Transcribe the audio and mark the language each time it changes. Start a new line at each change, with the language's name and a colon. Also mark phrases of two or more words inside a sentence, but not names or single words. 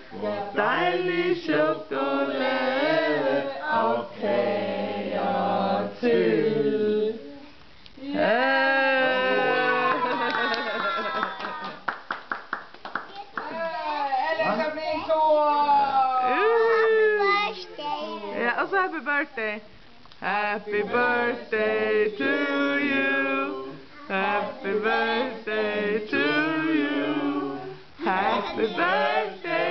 Danish: Dejlig chokolade og kager til. Ja, og så
English: happy birthday. Happy birthday to you. Happy birthday to you. Happy birthday.